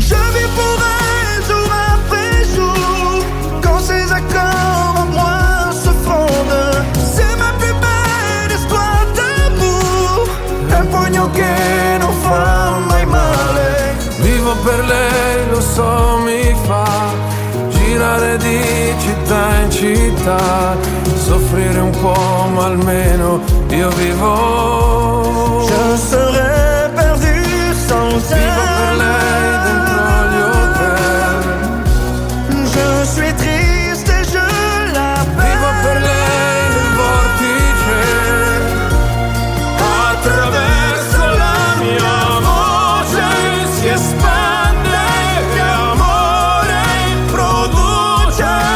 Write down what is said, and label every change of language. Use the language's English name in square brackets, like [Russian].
[French] Je vis pour elle jour après jour. Quand ses accords en moi se fondent, c'est ma plus belle histoire d'amour. [Italian] Un pugno che non fa mai male. Vivo per lei, lo so, mi fa girare di città in città, soffrire un po', ma almeno io vivo. [French] Je serais perdu sans [Italian] Vivo per lei [French] elle. [Italian] dentro gli hotel. [French] Je suis triste et je l'appelle. [Italian] Vivo per lei nel vortice. Attraverso la mia voce si espande e amore produce.